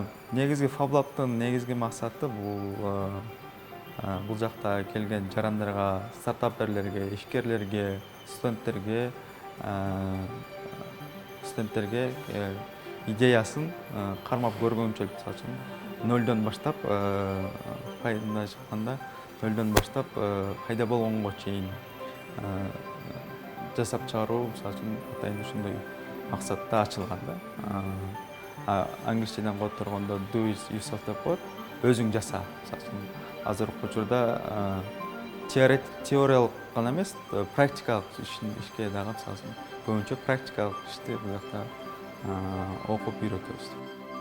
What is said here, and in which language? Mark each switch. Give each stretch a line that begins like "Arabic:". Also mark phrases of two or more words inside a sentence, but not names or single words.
Kyrgyz: Негизги FabLab'тын негизги максаты бул жакта келген жарандарга, стартаперлерге, ишкерлерге, студенттерге идеясын кармап көргөнчө, мисалы үчүн нөлдөн баштап, пайдалана чыкканда нөлдөн баштап пайда болгонго чейин жасап чыгаруу, мисалы үчүн атайын ушундай максатта ачылган да. Англисчеден которгондо
English: do it yourself
Kyrgyz: деп коет, өзүң жаса. Мисалы үчүн азыркы учурда теориялык гана эмес, практикалык ишке дагы, мисалы үчүн көбүнчө практикалык ишти бул жакта окуп үйрөтөбүз.